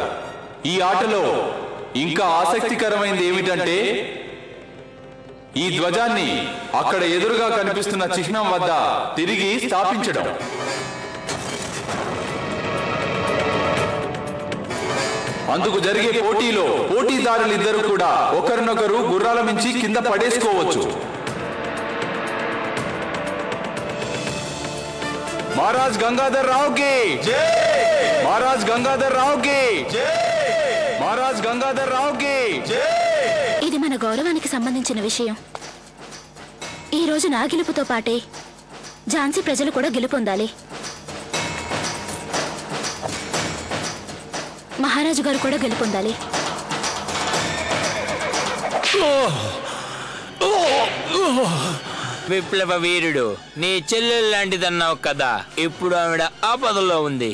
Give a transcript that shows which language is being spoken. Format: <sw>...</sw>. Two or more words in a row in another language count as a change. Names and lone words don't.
<te>ఈ ఆటలో ఇంకా ఆసక్తికరమైనది ఏమిటంటే ఈ ధ్వజాన్ని అక్కడ ఎదురుగా కనిపిస్తున్న చిహ్నం వద్ద తిరిగి స్థాపించడం. అందుకు జరిగే పోటీలో పోటీదారులిద్దరూ కూడా ఒకరినొకరు గుర్రాల మించి కింద పడేసుకోవచ్చు.</te> <hi>महाराज गंगाधर राव की जय, महाराज गंगाधर राव की जय, महाराज गंगाधर राव की जय.</hi> <te>ఇది మన గౌరవానికి సంబంధించిన విషయం. ఈ రోజు నా గెలుపుతో పాటే ఝాన్సీ ప్రజలు కూడా గెలుపొందాలి. మహారాజు గారు కూడా గెలుపొందాలి. విప్లవ వీరుడు నీ చెల్లెలు లాంటిదన్నావు కదా, ఇప్పుడు ఆవిడ ఆపదలో ఉంది.</te>